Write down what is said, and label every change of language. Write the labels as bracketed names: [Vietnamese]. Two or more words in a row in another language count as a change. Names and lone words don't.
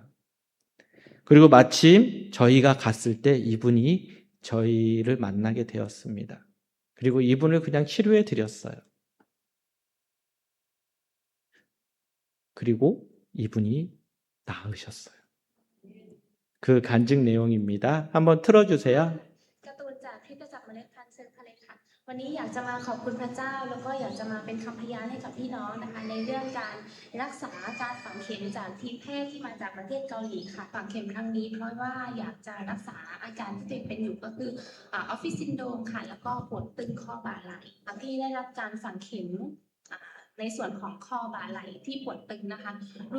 [Korean] 그리고 마침 저희가 갔을 때 이분이 저희를 만나게 되었습니다. 그리고 이분을 그냥 치료해 드렸어요. 그리고 이분이 나으셨어요. 그 간증 내용입니다. 한번 틀어주세요. [Thai] การ์ตูนจากคริสตจักรเมล็ดพันธุ์เชิญค่ะเลยค่ะวันนี้อยากจะมาขอบคุณพระเจ้าแล้วก็อยากจะมาเป็นคำพยานให้กับพี่น้องนะคะในเรื่องการรักษาการฝังเข็มจากทีมแพทย์ที่มาจากประเทศเกาหลีค่ะฝังเข็มครั้งนี้เพราะว่าอยากจะรักษาอาการที่ตัวเองเป็นอยู่ก็คือออฟฟิศซินโดรมค่ะแล้วก็ปวดตึงข้อบ่าไหล่ที่ได้รับการฝังเข็มในส่วนของข้อบ่าไหล่ที่ปวดตึงนะคะรู้